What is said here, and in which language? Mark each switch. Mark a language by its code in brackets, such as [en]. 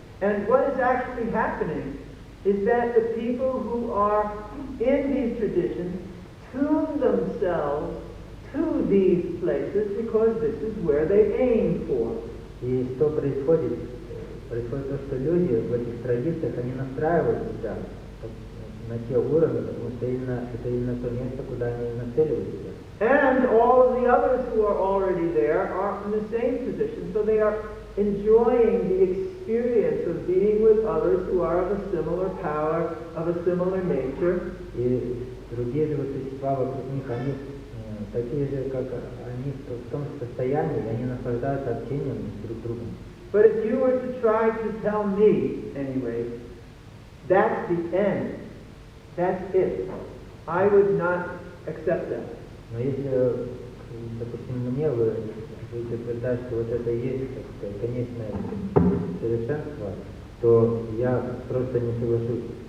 [en] And what is actually happening is that the people who are in these traditions tune themselves to these places because this is where they aim for. [ru] И что происходит? Происходит то, что люди в этих традициях, они настраивают себя на те уровни, потому что это именно то место, куда они нацеливают себя. [en] And all of the others who are already there are in the same position, so they are enjoying the experience of being with others who are of a similar power, of a similar nature. [ru] И другие же существа вокруг них, они такие же, как они, в том же состоянии, и они наслаждаются общением друг с другом. [en] But if you were to try to tell me, anyway, that's the end, that's it, I would not accept that. [ru] Но если, допустим, мне вы будете утверждать, что вот это и есть конечное совершенство, то я просто не соглашусь.